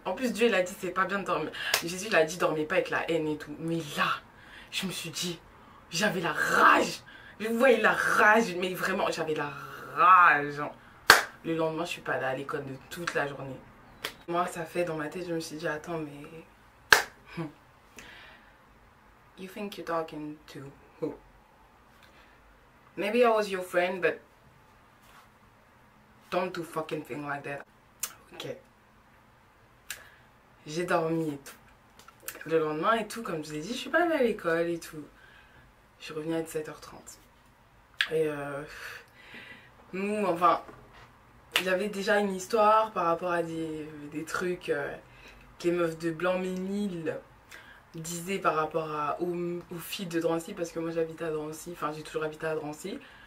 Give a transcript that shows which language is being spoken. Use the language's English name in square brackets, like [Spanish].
[French] En plus, Dieu il a dit c'est pas bien de dormir. Jésus il a dit dormez pas avec la haine et tout. Mais là, je me suis dit, j'avais la rage. Je voyais la rage, mais vraiment, j'avais la rage. Le lendemain, je suis pas allée à l'école de toute la journée. Moi, ça fait dans ma tête, je me suis dit, attends, mais... [English] You think you're talking to who? Maybe I was your friend, but... Don't do fucking thing like that. Ok. [French] J'ai dormi et tout. Le lendemain et tout, comme je vous ai dit, je suis pas allée à l'école et tout. Je suis revenue à 17h30. Et nous, enfin, j'avais déjà une histoire par rapport à des trucs que les meufs de Blanc-Ménil disaient par rapport aux filles de Drancy, parce que moi j'habite à Drancy, enfin j'ai toujours habité à Drancy.